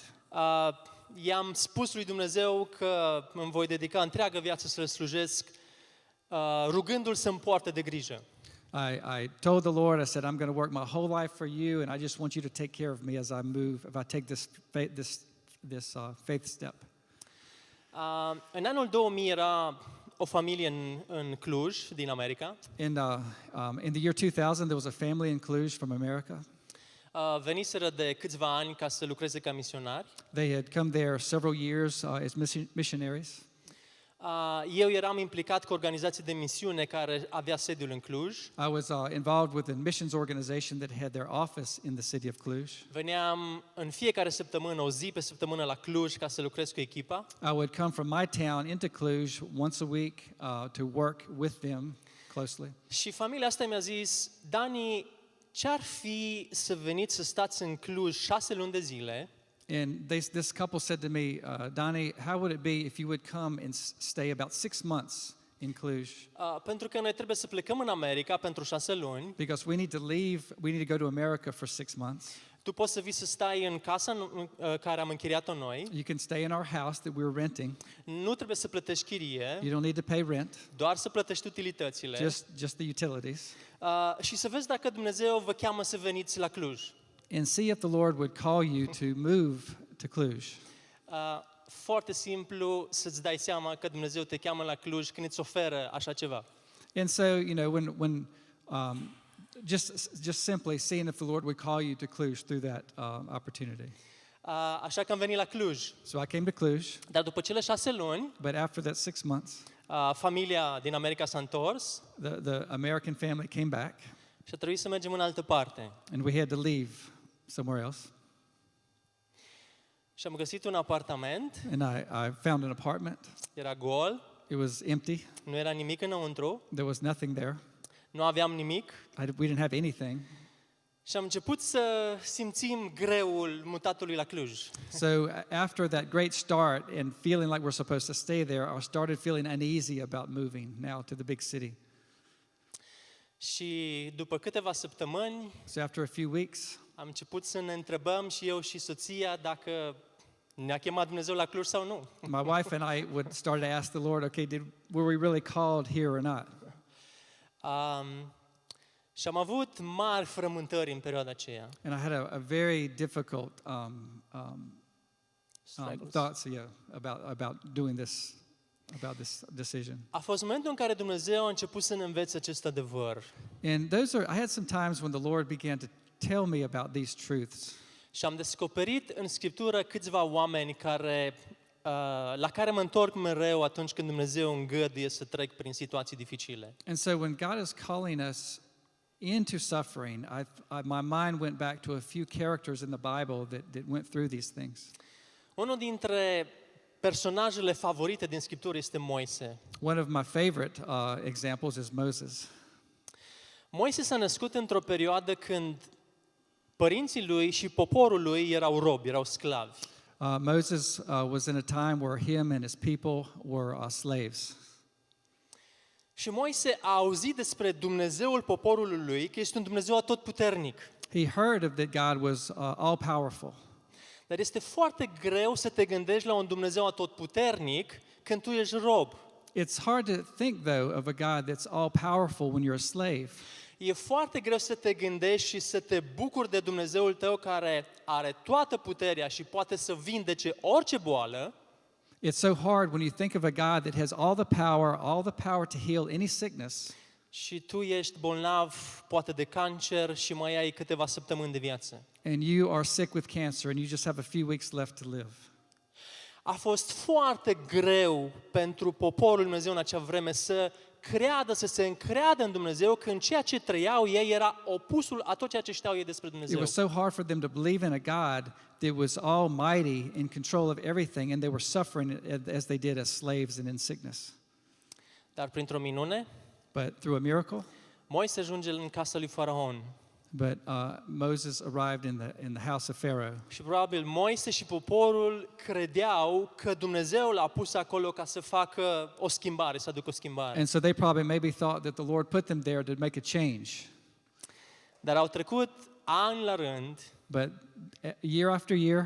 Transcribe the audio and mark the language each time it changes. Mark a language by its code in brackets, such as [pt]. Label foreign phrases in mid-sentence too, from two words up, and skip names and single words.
[ro] I-am spus lui Dumnezeu că îmi voi dedica întreaga viață să-L slujesc, rugându-L să-mi poarte de grijă. [en] I told the Lord, I said, I'm going to work my whole life for you, and I just want you to take care of me as I move, if I take this faith step. [ro] În anul 2000 era o familie în Cluj, din America. [en] In the year 2000, there was a family in Cluj from America. [ro] Veniseră de câțiva ani ca să lucreze ca misionari. [en] They had come there several years as missionaries. [ro] Eu eram implicat cu o organizație de misiune care avea sediul în Cluj. [en] I was involved with a missions organization that had their office in the city of Cluj. [ro] Veneam în fiecare săptămână, o zi pe săptămână la Cluj ca să lucrez cu echipa. [en] I would come from my town into Cluj once a week to work with them closely. [ro] Și familia asta mi-a zis: Dani, ce-ar fi să veniți să stați în Cluj 6 luni de zile? [en] And this couple said to me, Dani, how would it be if you would come and stay about 6 months in Cluj? [ro] Pentru că noi trebuie să plecăm în America pentru 6 luni. [en] Because we need to go to America for 6 months. [ro] Tu poți să vii să stai în casa care am închiriat-o noi. [en] You can stay in our house that we're renting. [ro] Nu trebuie să plătești chirie, [en] You don't need to pay rent, [ro] doar să plătești utilitățile. [en] just the utilities. [ro] Și să vezi dacă Dumnezeu vă cheamă să veniți la Cluj. [en] And see if the Lord would call you to move to Cluj. [ro] foarte simplu să-ți dai seama că Dumnezeu te cheamă la Cluj când îți oferă așa ceva. [en] And so, you know, when just simply seeing if the Lord would call you to Cluj through that opportunity. [ro] Așa că am venit la Cluj. [en] So I came to Cluj, [ro] Dar după cele 6 luni, [en] but after that 6 months, [ro] familia din America s-a întors [en] the American family came back, [ro] și a trebuit să mergem în altă parte. [en] and we had to leave somewhere else. [ro] Și am găsit un apartament, [en] And I found an apartment. [ro] era gol, [en] It was empty. [ro] nu era nimic înăuntru, [en] There was nothing there. [ro] nu aveam nimic [en] We didn't have anything. [ro] și am început să simțim greul mutatului la Cluj. [en] So after that great start and feeling like we're supposed to stay there, I started feeling uneasy about moving now to the big city. [ro] Și după câteva săptămâni [en] So after a few weeks, [ro] am început să ne întrebăm și eu și soția dacă ne-a chemat Dumnezeu la Cluj sau nu. [en] my wife and I would start to ask the Lord, okay, were we really called here or not? [ro] Și am avut mari frământări în perioada aceea. [en] And I had a very difficult Struggles. thoughts, about doing this, about this decision. [ro] A fost momentul în care Dumnezeu a început să ne învețe acest adevăr. [en] And I had some times when the Lord began to tell me about these truths. [ro] Și am descoperit în Scriptură câțiva oameni la care mă întorc mereu atunci când Dumnezeu îngăduie să trec prin situații dificile. [en] And so when God is calling us into suffering, my mind went back to a few characters in the Bible that went through these things. [ro] Unul dintre personajele favorite din Scriptură este Moise. [en] One of my favorite examples is Moses. [ro] Moise s-a născut într-o perioadă când părinții lui și poporul lui erau robi, erau sclavi. [en] Moses was in a time where him and his people were slaves. [ro] Și Moise a auzit despre Dumnezeul poporului lui, că este un Dumnezeu atotputernic. [en] He heard that God was all-powerful. [ro] Dar este foarte greu să te gândești la un Dumnezeu atotputernic când tu ești rob. [en] It's hard to think, though, of a God that's all-powerful when you're a slave. [ro] E foarte greu să te gândești și să te bucuri de Dumnezeul tău care are toată puterea și poate să vindece orice boală. [en] It's so hard when you think of a God that has all the power to heal any sickness. [ro] Și tu ești bolnav, poate de cancer și mai ai câteva săptămâni de viață. [en] And you are sick with cancer and you just have a few weeks left to live. [ro] A fost foarte greu pentru poporul lui Dumnezeu în acea vreme să creadă, să se încreadă în Dumnezeu, că în ceea ce trăiau ei era opusul a tot ceea ce știau ei despre [en] It [ro] Dumnezeu. [en] was so hard for them to believe in a God that was almighty, in control of everything, and they were suffering as they did as slaves and in sickness. [ro] Dar printr-o minune, [en] But through a miracle, [ro] Moise ajunge în casa lui Faraon. [en] but Moses arrived in the house of Pharaoh. [ro] Și probabil Moise și poporul credeau că Dumnezeu l-a pus acolo ca să facă o schimbare, să aducă o schimbare. [en] And so they probably maybe thought that the Lord put them there to make a change. [ro] Dar au trecut ani la rând, [en] But year after year,